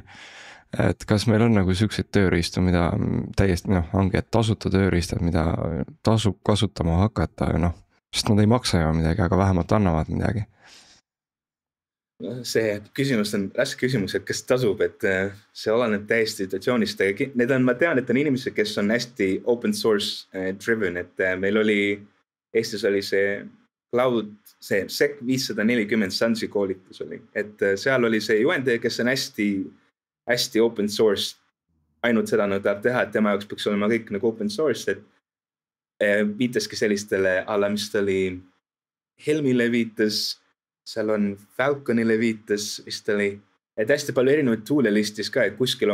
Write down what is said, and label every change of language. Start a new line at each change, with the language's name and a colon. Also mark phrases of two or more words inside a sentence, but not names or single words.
Estonian: Et kas meil on nagu selliseid tööriistu, mida täiesti ongi, et tasuta tööriistad, mida tasub kasutama hakata, sest nad ei maksa ju midagi, aga vähemalt annavad midagi. See küsimus on raske küsimus, et kas tasub, et see oleneb täiesti situatsioonist. Ma tean, et on inimesed, kes on hästi
English: open source driven,
Estonian: et meil oli, Eestis oli see cloud, see SEC 540 Sunsi koolitus oli, et seal oli see juhendaja, kes on hästi
English: open source,
Estonian: ainult seda tahab teha, et tema jaoks peaks olema kõik nagu
English: open source,
Estonian: et viitaski sellistele alla, mis oli Helmile viitas, seal on Falconile viitas, vist oli, et hästi palju erinevaid tool'e listis ka, et kuskil